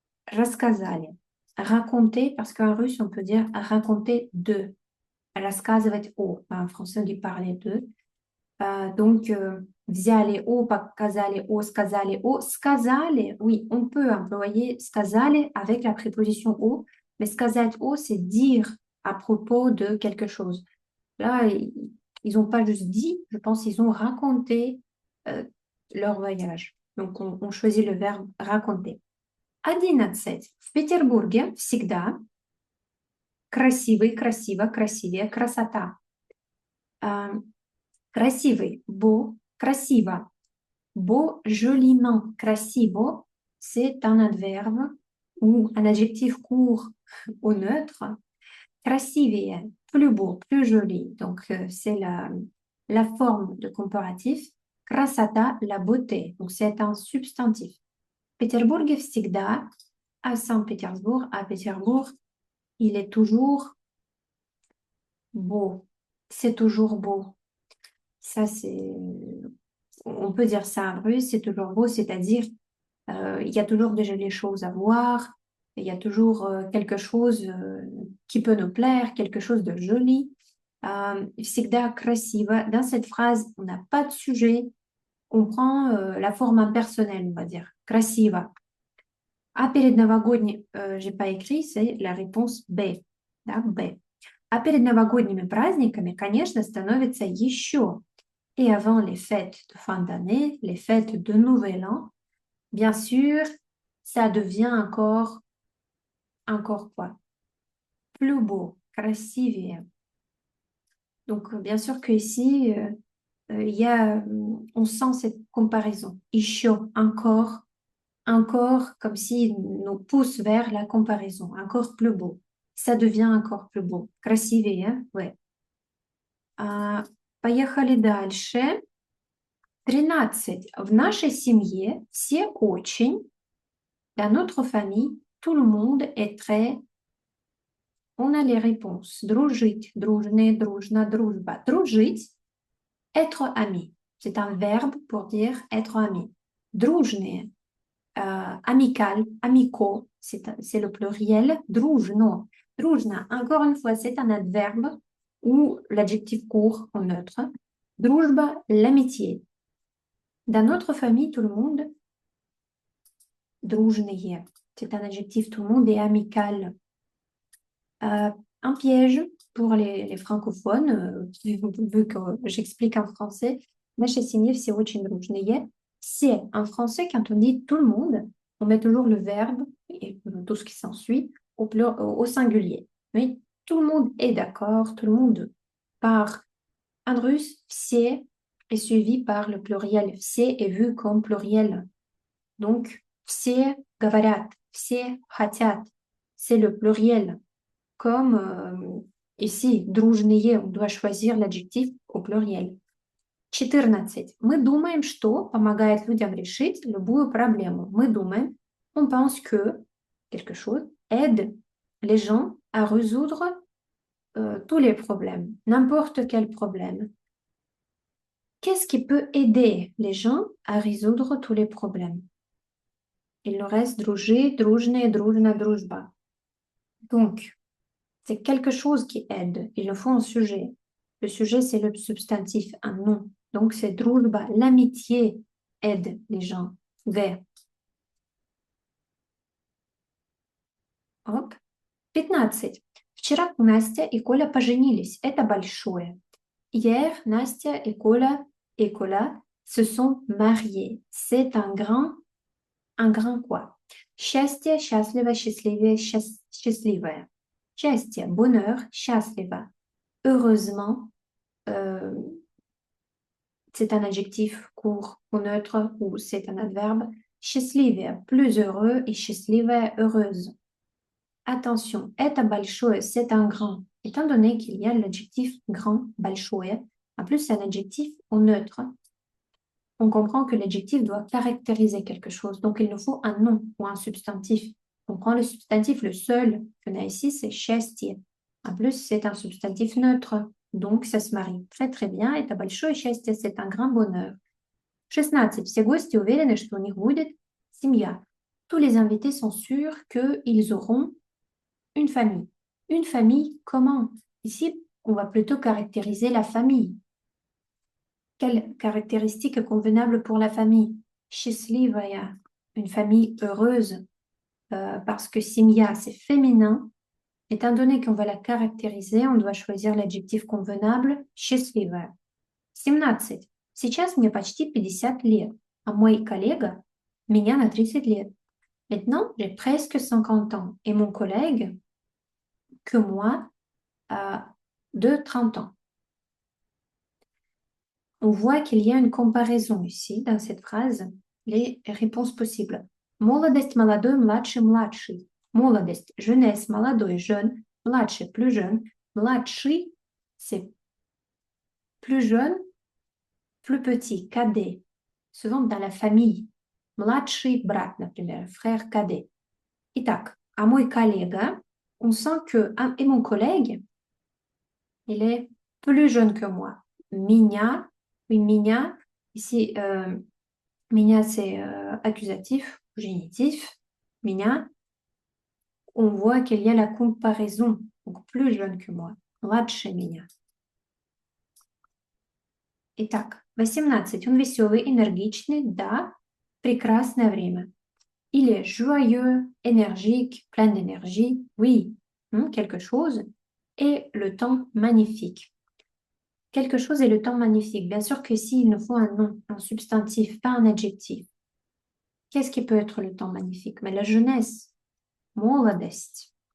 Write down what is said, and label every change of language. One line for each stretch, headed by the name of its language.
Russian: Рассказали.
French: Raconter, parce qu'en russe, on peut dire raconter de.
Russian: Рассказывать о.
French: En français, on dit parler de.
Russian: Donc, взяли о, показали о, сказали о.
French: Сказали, oui, on peut employer сказали avec la préposition о, mais
Russian: сказать о,
French: c'est dire à propos de quelque chose. Là, ils n'ont pas juste dit, je pense qu'ils ont raconté euh, leur voyage. Donc, on choisit le verbe raconter. 11.
Russian: В Петербурге всегда красивый, красиво, красивее, красота. Красивый, beau, красиво.
French: Beau, joliment, красиво, c'est un adverbe ou un adjectif court au neutre. Красивее, plus beau, plus joli. Donc, c'est la forme de comparatif. Красота, la beauté. Donc, c'est un substantif.
Russian: В Петербурге всегда,
French: à Saint-Pétersbourg, à Pétersbourg, il est toujours beau. C'est toujours beau. Ça, c'est... On peut dire ça en russe, c'est toujours beau, c'est-à-dire il y a toujours de jolies choses à voir, il y a toujours quelque chose qui peut nous plaire, quelque chose de joli.
Russian: Всегда красиво.
French: Dans cette phrase, on n'a pas de sujet, on prend la forme impersonnelle, on va dire.
Russian: Красиво. А перед новогодним,
French: j'ai pas écrit, c'est la réponse B.
Russian: Да, B. А перед новогодними праздниками, конечно, становится еще.
French: Et avant les fêtes de fin d'année, les fêtes de Nouvel An, bien sûr, ça devient encore quoi? Plus beau, красивее. Donc, bien sûr qu'ici, il y a, on sent cette comparaison. Еще, encore, comme s'il nous pousse vers la comparaison. Encore plus beau. Ça devient encore plus beau. Красивее, ouais.
Russian: Поехали дальше. 13. В нашей семье все очень.
French: Dans notre famille, tout le monde est très. On a les réponses.
Russian: Дружить, дружные, дружно, дружба.
French: Дружить, être ami. C'est un verbe pour dire être ami. Дружные, amical, amicaux, c'est le pluriel.
Russian: Дружно.
French: Дружно, encore une fois, c'est un adverbe ou l'adjectif court en neutre. Дружба, l'amitié. Dans notre famille, tout le monde, дружные, c'est un adjectif, tout le monde est amical. Un piège pour les francophones, vu que j'explique en français,
Russian: нашей семье все очень дружные.
French: C'est en français, quand on dit tout le monde, on met toujours le verbe et tout ce qui s'ensuit au singulier. Mais tout le monde est d'accord, tout le monde part. En russe, все est suivi par le pluriel. Все est vu comme pluriel. Donc,
Russian: все говорят, все хотят.
French: C'est le pluriel. Comme ici, дружные, on doit choisir l'adjectif au pluriel. 14.
Russian: Мы думаем, что помогает людям решить любую проблему. Мы думаем,
French: on pense que quelque chose aide les gens à résoudre tous les problèmes, n'importe quel problème. Qu'est-ce qui peut aider les gens à résoudre tous les problèmes? Il nous reste
Russian: дружить, дружные, дружно, дружба.
French: Donc, c'est quelque chose qui aide. Il nous faut un sujet. Le sujet, c'est le substantif, un nom. Donc, c'est дружба. L'amitié aide les gens vers. Hop. 15.
Russian: Вчера Настя и Коля поженились. Это большое.
French: Hier, Настя et Коля se sont mariés. C'est un grand quoi?
Russian: Счастье, счастливо, счастливее, счастливое. Счастье, bonheur, счастливо.
French: Heureusement, c'est un adjectif court ou neutre ou c'est un adverbe. Счастливее, plus heureux et счастливая, heureuse. Attention,
Russian: это большое,
French: c'est un grand. Étant donné qu'il y a l'adjectif grand, большое, en plus c'est un adjectif au neutre, on comprend que l'adjectif doit caractériser quelque chose. Donc, il nous faut un nom ou un substantif. On prend le substantif, le seul qu'on a ici, c'est счастье. En plus, c'est un substantif neutre. Donc, ça se marie très, très bien.
Russian: Это большое счастье,
French: c'est un grand bonheur. 16.
Russian: Все гости уверены, что у них будет семья.
French: Tous les invités sont sûrs qu'ils auront une famille. Une famille, comment? Ici, on va plutôt caractériser la famille. Quelle caractéristique est convenable pour la famille? Счастливая, une famille heureuse, parce que семья, c'est féminin. Étant donné qu'on va la caractériser, on doit choisir l'adjectif convenable, счастливая. 17.
Russian: Сейчас мне почти 50 лет, а мой коллега меня на 30 лет.
French: Maintenant, j'ai presque 50 ans et mon collègue que moi a de 30 ans. On voit qu'il y a une comparaison ici dans cette phrase, les réponses possibles.
Russian: Молодость, молодой, младший, младший.
French: Молодость, jeunesse, молодой, jeune, младший, plus jeune. Младший, c'est plus jeune, plus petit, cadet, souvent dans la famille.
Russian: Младший брат, например,
French: frère cadet.
Russian: Итак, а мой коллега,
French: on sent que, et mon collègue, il est plus jeune que moi. Меня, oui, меня, ici, меня c'est accusatif, génitif. Меня, on voit qu'il y a la comparaison, donc plus jeune que moi.
Russian: Младше меня. Итак, 18. Он веселый, энергичный, да, прекрасное время.
French: Il est joyeux, énergique, plein d'énergie, oui, quelque chose, et le temps magnifique. Quelque chose et le temps magnifique. Bien sûr qu'ici, il nous faut un nom, un substantif, pas un adjectif. Qu'est-ce qui peut être le temps magnifique? Mais la jeunesse, молодость.